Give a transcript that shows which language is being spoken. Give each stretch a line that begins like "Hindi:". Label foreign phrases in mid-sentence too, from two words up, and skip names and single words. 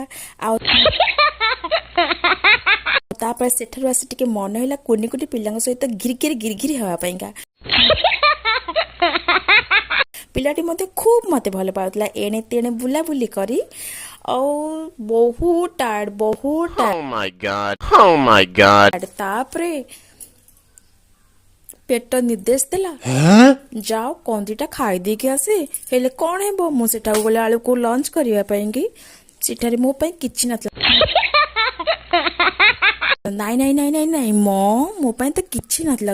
Odia: ଆଉ ତାପରେ ସେଠାରୁ ଆସି ଟିକେ ମନ ହେଲା କୁନି କୁନି ପିଲାଙ୍କ ସହିତ ଘିରିଘିରି ହେବା ପାଇଁକା। ପିଲାଟି ମୋତେ ଖୁବ୍ ମୋତେ ଭଲ ପାଉଥିଲା। ଏଣେ ତେଣେ ବୁଲାବୁଲି କରି ଆଉ ବହୁତ ଟାୟାର୍ଡ।
English: Oh my god. Oh my god.
Odia: ତାପରେ ପେଟ ନିର୍ଦ୍ଦେଶ ଦେଲା ଯାଅ କଣ ଦିଟା ଖାଇଦେଇକି ଆସେ। ହେଲେ କଣ ହେବ, ମୁଁ ସେଠାକୁ ଗଲା ବେଳକୁ ଲଞ୍ଚ କରିବା ପାଇଁକି ସେଠାରେ ମୋ ପାଇଁ କିଛି ନଥିଲା। ନାଇଁ ମୋ ପାଇଁ ତ କିଛି ନଥିଲା।